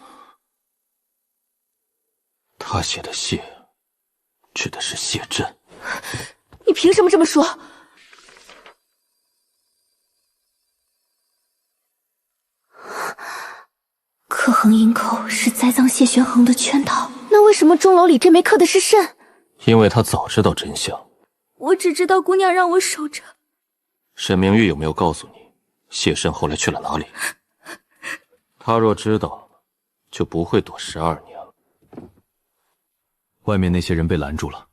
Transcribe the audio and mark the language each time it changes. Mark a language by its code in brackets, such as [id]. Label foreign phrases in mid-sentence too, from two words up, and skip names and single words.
[zh] 他寫的謝，指的是謝震。你憑什麼這麼說？刻衡銀扣是栽贓謝玄衡的圈套，那為什麼鐘樓裡這枚刻的是腎？因為他早知道真相。我只知道姑娘讓我守着。沈明玉有沒有告訴你，謝慎後來去了哪裡？他若知道，就不會躲12年了。外面那些人被攔住了，